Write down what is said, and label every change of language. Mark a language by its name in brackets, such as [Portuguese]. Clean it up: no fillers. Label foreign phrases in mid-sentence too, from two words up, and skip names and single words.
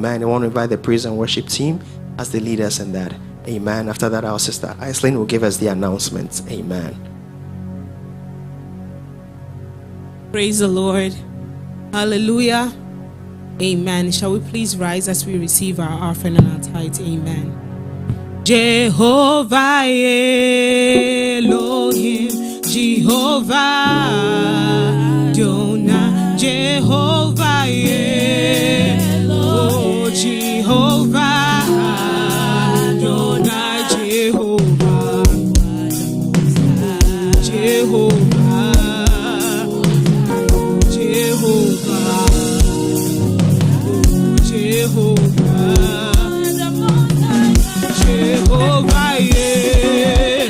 [English] I want to invite the praise and worship team as they lead us in that. Amen. After that, our sister Aislinn will give us the announcements. Amen. Praise the Lord. Hallelujah. Amen. Shall we please rise as we receive our offering and our tithe? Amen. Jehovah Elohim, Jehovah Jonah, Jehovah Elohim, Jehovah Jonah, Jehovah, Jehovah, Jehovah, Jehovah, Jehovah, yeah.